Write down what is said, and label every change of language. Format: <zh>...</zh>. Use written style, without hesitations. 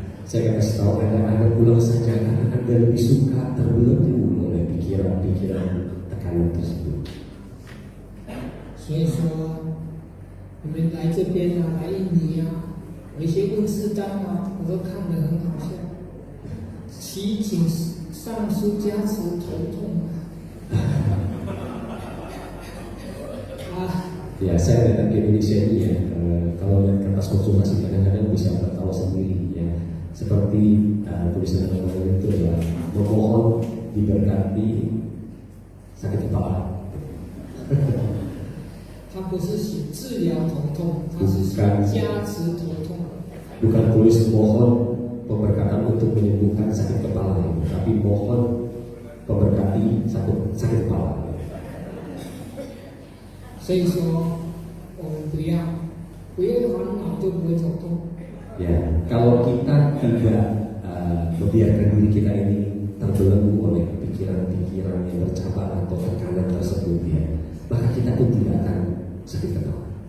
<id>Saya kasih tahu Anda pulang saja karena Anda lebih suka terbelenggu oleh pikiran-pikiran tekanan tersebut.</id> <zh>所以说，你们来这边啊，来印尼啊，有一些问世单啊，我都看得很好笑。祈请上师加持头痛啊。</zh> <id>Ya, saya datang ke Indonesia ini ya, kalau lihat kertas konsultasi kadang-kadang bisa bertawa sendiri ya. Seperti tulisan yang itu adalah memohon diberkati sakit kepala.</id> <zh>他不是写治疗头痛，他是写加持头痛。</zh> <id>Bukan tulis mohon pemberkatan untuk menyembuhkan sakit kepala, tapi mohon pemberkati sakit kepala.</id> <zh>所以说，我们不要烦恼就不会头痛。</zh> <id>Ya, kalau kita tidak membiarkan diri kita ini terbelenggu oleh pikiran-pikiran yang bercabang atau tekanan tersebut, ya, maka kita pun tidak akan sakit kepala.</id>